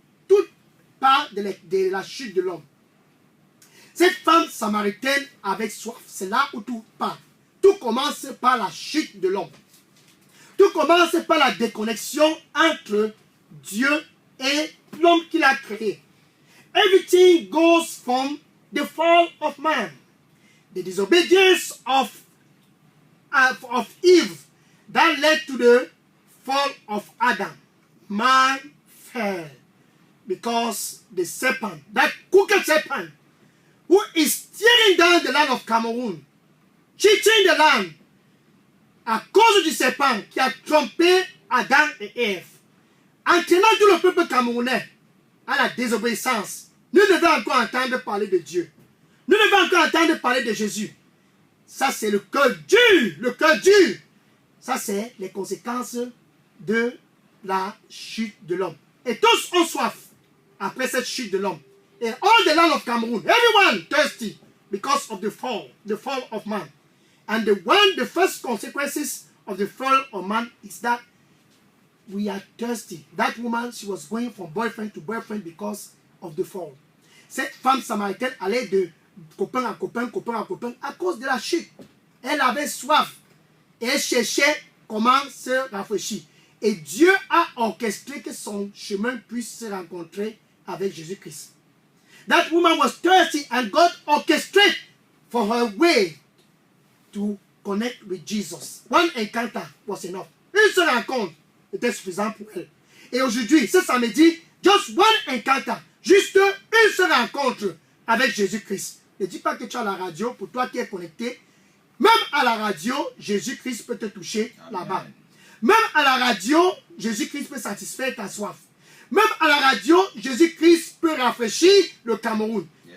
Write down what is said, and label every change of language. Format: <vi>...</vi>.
<fr>Tout part de la chute de l'homme. Cette femme samaritaine avec soif, c'est là où tout part. Tout commence par la chute de l'homme. Tout commence par la déconnexion entre Dieu et l'homme qu'il a créé.</fr> <en>Everything goes from the fall of man. The disobedience of Eve that led to the fall of Adam. Man fell because the serpent, that crooked serpent, who is tearing down the land of Cameroon, cheating the land,</en> <fr>à cause du serpent qui a trompé Adam et Ève, entraînant tout le peuple camerounais à la désobéissance. Nous devons encore entendre parler de Dieu. Nous devons encore entendre parler de Jésus. Ça, c'est le cœur dur. Le cœur dur. Ça, c'est les conséquences de la chute de l'homme. Et tous ont soif après cette chute de l'homme.</fr> <en>And all the land of Cameroon, everyone thirsty because of the fall of man. And the first consequences of the fall of man is that we are thirsty. That woman, she was going from boyfriend to boyfriend because of the fall.</en> <fr>Cette femme samaritaine allait de copain à copain, copain à copain, à cause de la chute. Elle avait soif et elle cherchait comment se rafraîchir. Et Dieu a orchestré que son chemin puisse se rencontrer avec Jésus-Christ.</fr> <en>That woman was thirsty and God orchestrated for her way to connect with Jesus. One encounter was enough.</en> <fr>Une seule rencontre était suffisante pour elle. Et aujourd'hui, ce samedi,</fr> <en>just one encounter,</en> <fr>juste une seule rencontre avec Jésus-Christ. Ne dis pas que tu as la radio, pour toi qui es connecté. Même à la radio, Jésus-Christ peut te toucher là-bas. Même à la radio, Jésus-Christ peut satisfaire ta soif. Même à la radio, Jésus-Christ peut rafraîchir le Cameroun. Yes.</fr>